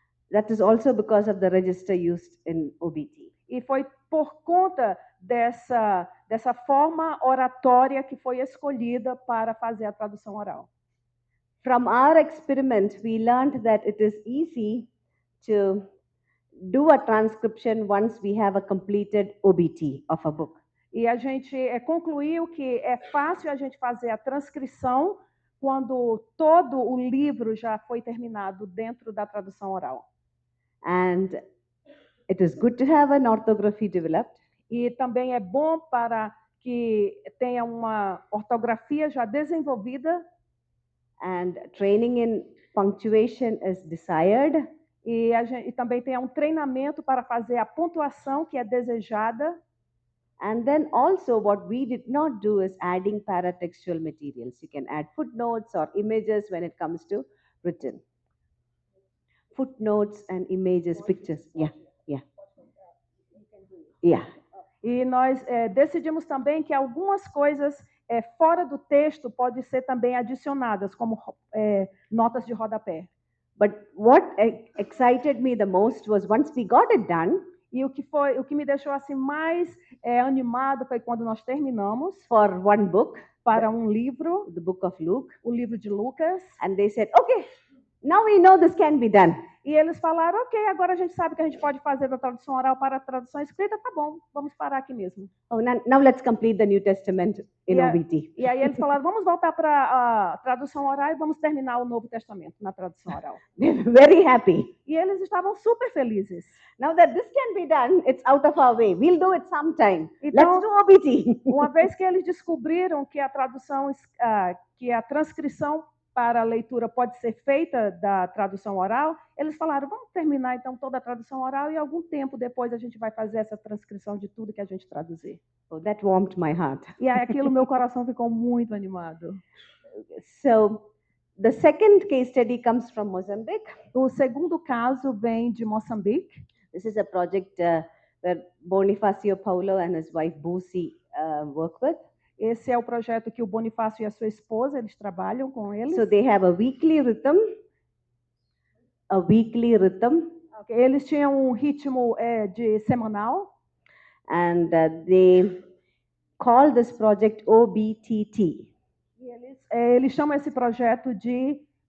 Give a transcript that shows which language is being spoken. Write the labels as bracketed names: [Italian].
[English] That is also because of the register used in OBT. [Portuguese] E foi por conta dessa forma oratória que foi escolhida para fazer a tradução oral. [English] From our experiment, we learned that it is easy to do a transcription once we have a completed OBT of a book. [Portuguese] E a gente concluiu que é fácil a gente fazer a transcrição quando todo o livro já foi terminado dentro da tradução oral. [English] And it is good to have an orthography developed. [Portuguese] E também é bom para que tenha uma ortografia já desenvolvida. [English] And training in punctuation is desired. [Portuguese] E também tem um treinamento para fazer a pontuação que é desejada. [English] And then also what we did not do is adding paratextual materials. You can add footnotes or images when it comes to written. Footnotes and images, pictures. Yeah, yeah. Yeah. [Portuguese] E nós decidimos também que algumas coisas fora do texto podem ser também adicionadas, como notas de rodapé. [English] But what excited me the most was once we got it done, [Portuguese] E o que me deixou assim mais animado foi quando nós terminamos [English] for one book, [Portuguese] para um livro, [English] the book of Luke, [Portuguese] o livro de Lucas, [English] and they said, okay, now we know this can be done. [Portuguese] e eles falaram, ok, agora a gente sabe que a gente pode fazer da tradução oral para a tradução escrita, tá bom, vamos parar aqui mesmo. [English] Oh, now let's complete the New Testament in Yeah. OBT. [Portuguese] E aí eles falaram, vamos voltar para a tradução oral e vamos terminar o Novo Testamento na tradução oral. [English] They were very happy. [Portuguese] E eles estavam super felizes. [English] Now that this can be done, it's out of our way. We'll do it sometime. [Portuguese] Então, [English] Let's do OBT. [Portuguese] uma vez que eles descobriram que a tradução, que a transcrição para a leitura pode ser feita da tradução oral, eles falaram, vamos terminar então toda a tradução oral e algum tempo depois a gente vai fazer essa transcrição de tudo que a gente traduzir. [English] Oh, that warmed my heart. [Portuguese] E aí aquilo, meu coração ficou muito animado. [English] So the second case study comes from Mozambique. [Portuguese] O segundo caso vem de Moçambique. [English] This is a project where Bonifacio Paulo and his wife Busi work with. Esse é o projeto que o Bonifácio e a sua esposa, eles trabalham com eles. So they have a weekly rhythm. Okay. [Portuguese] Eles tinham um ritmo de semanal. [English] And they call this project OBTT. [Portuguese] E eles chamam esse projeto de